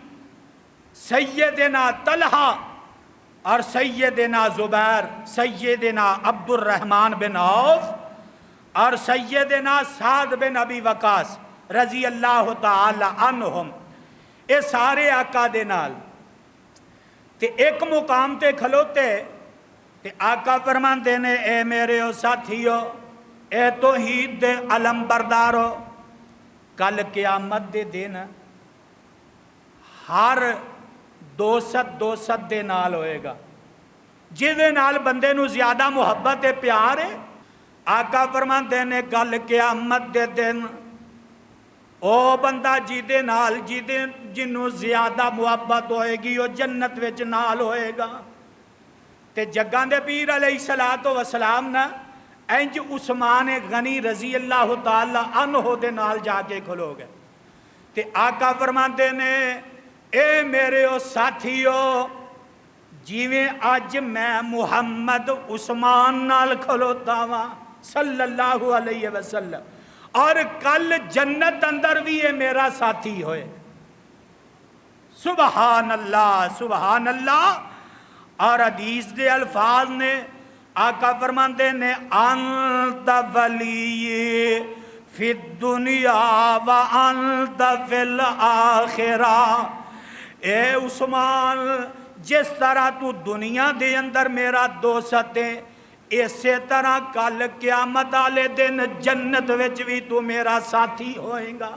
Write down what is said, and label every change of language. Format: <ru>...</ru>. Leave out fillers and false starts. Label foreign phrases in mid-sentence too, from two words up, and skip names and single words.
<pa>سیدنا طلحہ اور سیدنا زبیر، سیدنا عبد الرحمن بن عوف اور سیدنا سعد بن ابی وقاص</pa> <ar>رضی اللہ تعالی عنہم،</ar> <pa>اے سارے آقا دے نال تے ایک مقام تے کھلوتے تے آقا فرماندے نے اے میرے ساتھیو، اے توحید دے علم بردارو، کل قیامت دے دن ہر دوست دے نال ہوئے گا، جہدے نال بندے نو زیادہ محبت ہے، پیار ہے۔ آقا فرماندے نے کل قیامت دے دن او بندہ جہدے نال جنوں زیادہ محبت ہوئے گی وہ جنت وچ نال ہوئے گا۔ تے جگاں دے پیر</pa> <ar>علیہ السلام</ar> <pa>نا انج عثمان غنی</pa> <ar>رضی اللہ تعالی عنہ</ar> <pa>دے نال جا کے کھلو گئے تے آقا فرماندے نے اے میرے او ساتھیو، جیویں اج میں محمد عثمان نال کھلوتا وا</pa> <ar>صلی اللہ علیہ وسلم،</ar> <pa>اور کل جنت اندر بھی یہ میرا ساتھی ہوئے۔</pa> <ar>سبحان اللہ سبحان اللہ۔</ar> <pa>اور حدیث دے الفاظ نے آقا فرماندے نے</pa> <ar>انت ولی فی الدنیا و انت فی الاخرہ،</ar> <pa>اے عثمان جس طرح تو دنیا دے اندر میرا دوست ہے، اسی طرح کل قیامت والے دن جنت وچ بھی تو میرا ساتھی ہوئے گا۔</pa>